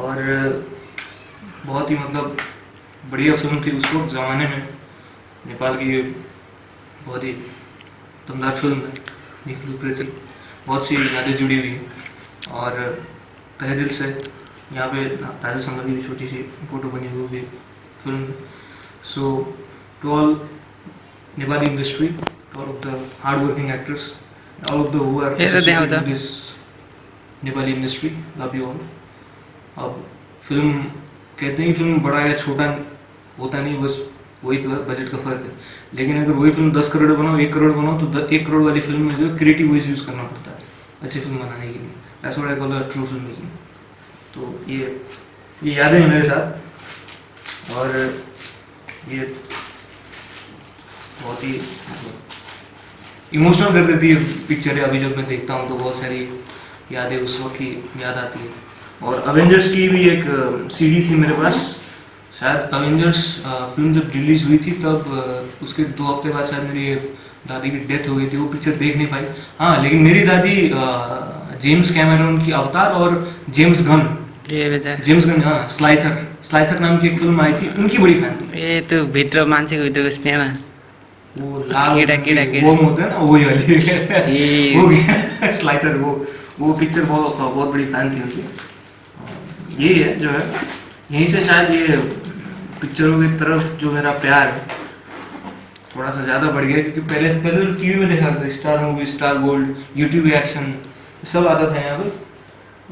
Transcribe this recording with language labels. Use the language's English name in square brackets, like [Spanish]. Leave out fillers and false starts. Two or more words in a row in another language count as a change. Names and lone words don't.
[Hindi] और बहुत ही मतलब बढ़िया फिल्म थी उस वक्त ज़माने में, नेपाल की बहुत ही दमदार फिल्म है निखिल उप्रेती। बहुत सी यादें जुड़ी हुई है और तहे दिल से यहाँ पे राजा समर की भी छोटी सी फोटो बनी हुई फिल्म। [English] so to all Nepali industry, all of the hard-working actors, all of the who are associated with this Nepali industry, love you all। [Hindi] अब फिल्म कहते हैं कि फिल्म बड़ा या छोटा होता नहीं, बस वही तो है, बजट का फर्क है। लेकिन अगर वही फिल्म 10 करोड़ बनाओ, 1 करोड़ बनाओ, तो 1 करोड़ वाली फिल्म में जो है [English] creative ways use [Hindi] करना पड़ता है अच्छी फिल्म बनाने के लिए। [English] That's what I call a true film making। [Hindi] तो ये यादें हैं मेरे साथ, और ये बहुत ही इमोशनल कर देती है पिक्चर। अभी जब मैं देखता हूँ तो बहुत सारी यादें उस वक्त की याद आती है। और अवेंजर्स की भी एक सीडी थी मेरे पास, शायद अवेंजर्स फिल्म जब रिलीज हुई थी तब उसके 2 हफ्ते बाद शायद मेरी दादी की डेथ हो गई थी, वो पिक्चर देख नहीं पाई। हाँ, लेकिन मेरी दादी जेम्स कैमरन की अवतार और जेम्स गन, हाँ स्लाइथर नाम की एक फिल्म आई थी, उनकी बड़ी फैन थी। [Nepali] ये तो भित्र मान्छेको भित्रको स्नेह, [Hindi] वो लाल कीड़ा वो होता है ना, वही वाली वो स्लाइथर, वो पिक्चर बहुत बड़ी फैन थी उनकी। यही है जो है, यहीं से शायद ये पिक्चरों की तरफ जो मेरा प्यार है थोड़ा सा ज्यादा बढ़ गया, क्योंकि पहले पहले तो टीवी में देखा करते, स्टार मूवी, स्टार गोल्ड, यूट्यूब रिएक्शन सब आता था यहाँ पर।